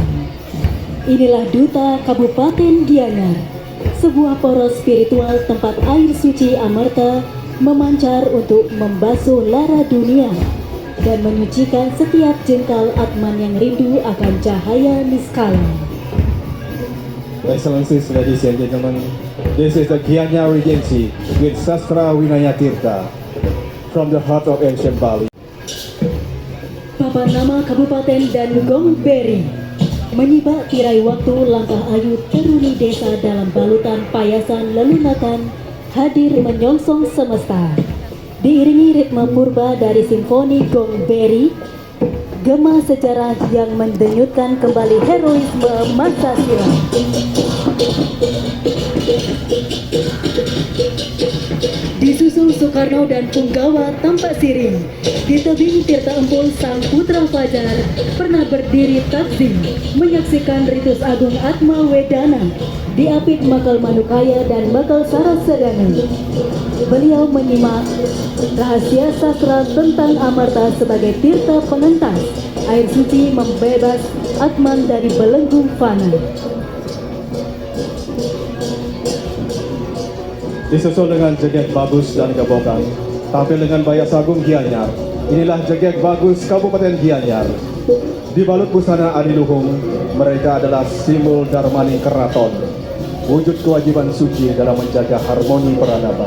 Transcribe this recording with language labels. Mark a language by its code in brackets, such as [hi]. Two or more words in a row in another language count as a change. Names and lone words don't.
[id] Inilah Duta Kabupaten Gianyar, sebuah poros spiritual tempat air suci Amarta memancar untuk membasuh lara dunia dan menyucikan setiap jengkal atman yang rindu akan cahaya niskala. [en] Excellencies, ladies and gentlemen, this is the Gianyar Regency with Sastra Winaya Tirta from the heart of ancient Bali. [id] Papan nama kabupaten dan Gong Beri menyibak tirai waktu langkah ayu teruni desa dalam balutan payasan lelunatan hadir menyongsong semesta. Diiringi ritme purba dari simfoni Gong Beri, gema sejarah yang mendenyutkan kembali heroisme masa silam. Disusul Soekarno dan Punggawa tampak siring. Di tebing Tirta Empul sang putra Fajar pernah berdiri takzim menyaksikan ritus agung Atma Wedana di Apit Makal Manukaya dan Makal Sarasedana. Beliau menyimak rahasia sastra tentang Amarta sebagai tirta pengentas air suci membebas Atman dari belenggu fana. Disusul dengan Jeget Bagus dan Gebokan, tampil dengan Bayas Agung Gianyar. Inilah Jeget Bagus Kabupaten Gianyar. Dibalut busana adiluhung, mereka adalah simbol Darmani Keraton, wujud kewajiban suci dalam menjaga harmoni peradaban.